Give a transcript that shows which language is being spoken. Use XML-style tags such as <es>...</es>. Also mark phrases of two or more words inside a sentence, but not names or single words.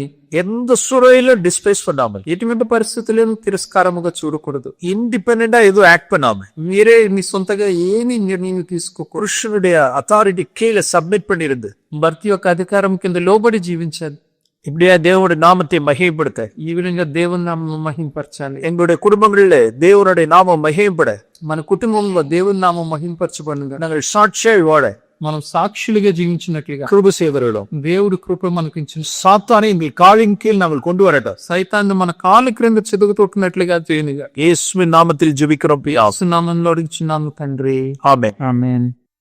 <ta>எந்த சூழலிலும் டிஸ்பைஸ் பண்ணாமல்,</ta> <te>ఎటువంటి పరిస్థితులను తిరస్కారముగా చూడకూడదు.</te> <ta>இண்டிபெண்டா எதுவும் ஆக்ட் பண்ணாம,</ta> <te>మీరే మీ సొంతగా ఏమి నిర్ణయం తీసుకోకూడదు.</te> <ta>புருஷனுடைய அத்தாரிட்டி கீழே சப்மிட் பண்ணிருந்து</ta> <te>భర్త యొక్క అధికారం కింద లోబడి జీవించాలి.</te> <ta>இப்படியா தேவனுடைய நாமத்தை மகிமைப்படுத்த,</ta> <te>ఈ విధంగా దేవుని నామం మహింపరచాలి.</te> <ta>எங்களுடைய குடும்பங்களில் தேவனுடைய நாமம் மகிமைப்பட,</ta> <te>మన కుటుంబంలో దేవుని నామం మహింపరచబడుగా</te> <ta>நாங்கள் சாட்சியாய் வாழ</ta> <te>మనం సాక్షులుగా జీవించినట్లుగా</te> <ta>கிருபை செய்வர்களும்</ta> <te>దేవుడు కృప మనకు ఇచ్చిన</te> <ta>சாத்தானை எங்கள் காலின் கீழ் நாங்கள் கொண்டு வரட்டும்.</ta> <te>సైతాన్ని మన కాళ్ళ క్రింద చెదుగుతొట్టినట్లుగా చేయనిగా</te> <ta>இயேசுவின் நாமத்தில் ஜெபிக்கிறோம் பிதாவே.</ta> <te>నామంలో ఇచ్చినాము తండ్రి.</te> <ta>ஆமென்.</ta> <te>ఆమేన్.</te>